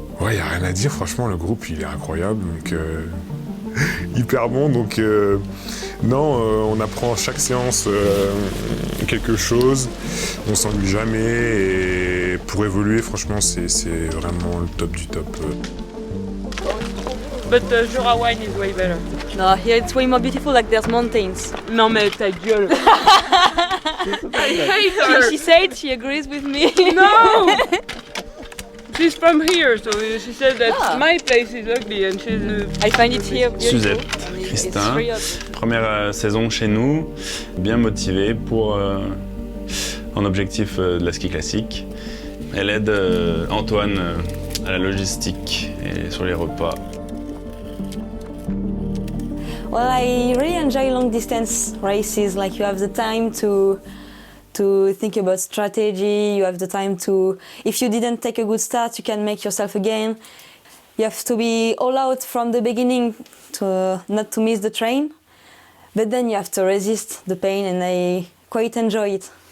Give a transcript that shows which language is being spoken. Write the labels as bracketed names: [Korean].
[French] Il n'y a rien à dire, franchement, le groupe il est incroyable, donc hyper bon. Donc on apprend chaque séance quelque chose, on s'ennuie jamais, et pour évoluer, franchement, c'est vraiment le top du top. [English] But the Jura wine is way better. No, here it's way more beautiful, like there's mountains. [French] Non mais ta gueule. [English] I hate her. She said she agrees with me. No! She's from here, so she said that my place is ugly and she's... I find it here beautiful. [French] Suzette, Christin, première saison chez nous, bien motivée pour en objectif de la ski classique. Elle aide Antoine à la logistique et sur les repas. [English] Well, I really enjoy long distance races, like you have the time to think about strategy, you have the time to, if you didn't take a good start, you can make yourself again. You have to be all out from the beginning to not to miss the train, but then you have to resist the pain, and I quite enjoy it.